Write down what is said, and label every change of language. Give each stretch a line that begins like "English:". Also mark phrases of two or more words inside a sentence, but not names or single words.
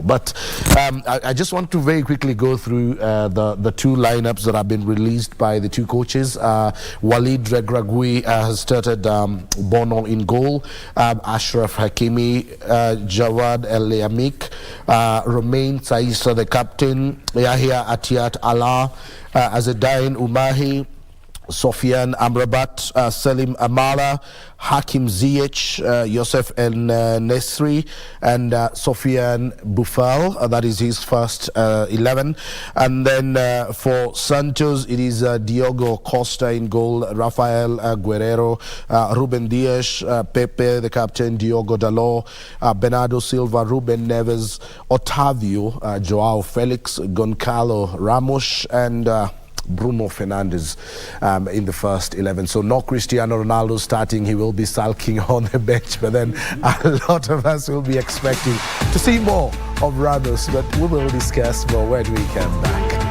English: But I just want to very quickly go through the two lineups that have been released by the two coaches. Walid Regragui has started Bono in goal, Ashraf Hakimi, Jawad El Amik, Romain Saissa the captain, Yahya Atiat Allah, Azedain Umahi, Sofian Amrabat, Selim Amala, Hakim Ziyech, Yosef El Nesri, and Sofian Boufal. That is his first 11. And then for Santos, it is Diogo Costa in goal, Rafael Guerrero, Ruben Dias, Pepe, the captain, Diogo Dalot, Bernardo Silva, Ruben Neves, Otavio, Joao Felix, Goncalo Ramos, and Bruno Fernandes in the first 11. So no Cristiano Ronaldo starting. He will be sulking on the bench, but then a lot of us will be expecting to see more of Ramos, but we will discuss more when we come back.